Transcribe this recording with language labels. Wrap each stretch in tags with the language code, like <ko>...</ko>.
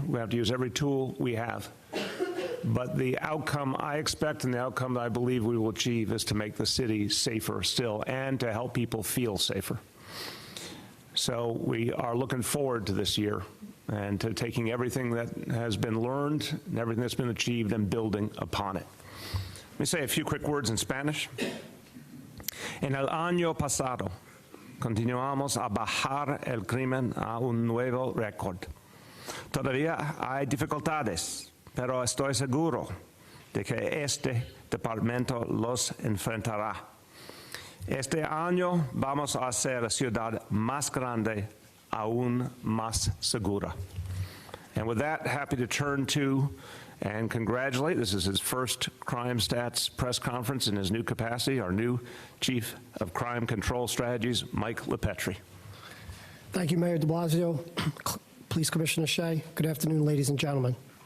<en>We have to use every tool we have. But the outcome I expect and the outcome that I believe we will achieve is to make the city safer still and to help people feel safer. So we are looking forward to this year and to taking everything that has been learned and everything that's been achieved and building upon it. Let me say a few quick words in Spanish.</en> <es>En el año pasado, continuamos a bajar el crimen a un nuevo récord. Todavía hay dificultades, pero estoy seguro de que este departamento los enfrentará. Este año vamos a hacer la ciudad más grande, aún más segura.</es> <en>And with that, happy to turn to and congratulate, this is his first Crime Stats press conference in his new capacity, our new Chief of Crime Control Strategies, Mike LePetri. Thank you, Mayor de Blasio, Police Commissioner Shea. Good afternoon, ladies and gentlemen.</en>